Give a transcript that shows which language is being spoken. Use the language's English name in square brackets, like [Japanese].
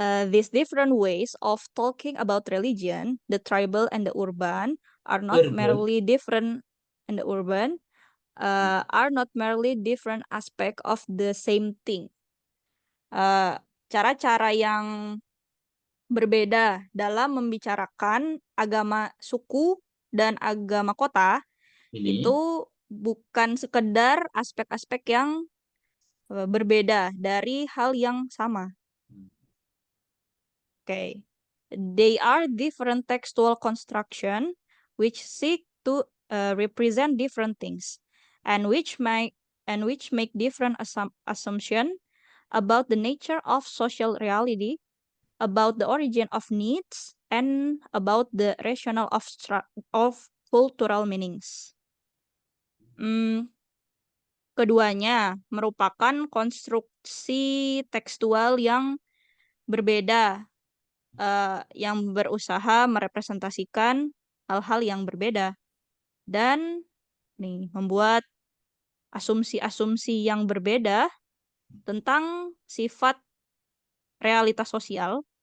[English] These different ways of talking about religion, the tribal and the urban, are not merely different, and the urban are not merely different aspect of the same thing. [Indonesian] Cara-cara yang berbeda dalam membicarakan agama suku dan agama kota itu bukan sekedar aspek-aspek yang berbeda dari hal yang sama. [English] Okay. They are different textual construction which seek to represent different things and which make different assumption about the nature of social reality, about the origin of needs, and about the rationale of cultural meanings. [Indonesian] Keduanya merupakan konstruksi tekstual yang berbeda, yang berusaha merepresentasikan hal-hal yang berbeda dan membuat asumsi-asumsi yang berbeda tentang sifat realitas sosial,